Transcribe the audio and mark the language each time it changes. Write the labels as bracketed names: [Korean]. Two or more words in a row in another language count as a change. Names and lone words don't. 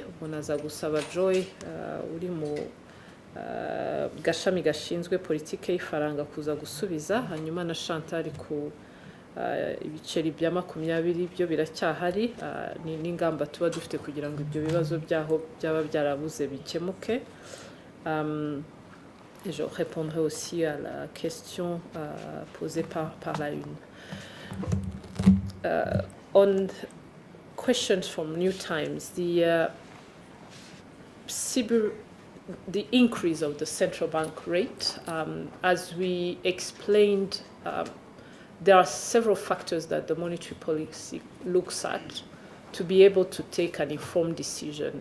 [Kinyarwanda] Umuntu aza gusaba Joy uri mu gashami gashinzwe politike y'ifaranga kuza gusubiza, hanyuma na Chantal ku ibiceri bya 20 byo biracyahari, n'ingamba tuba dufite kugira ngo ibyo bibazo byaho byaba byarabuze bikemuke. [French] Je répondrai aussi à la question posée par la une. [English] On questions from New Times, the increase of the central bank rate, as we explained, there are several factors that the monetary policy looks at to be able to take an informed decision.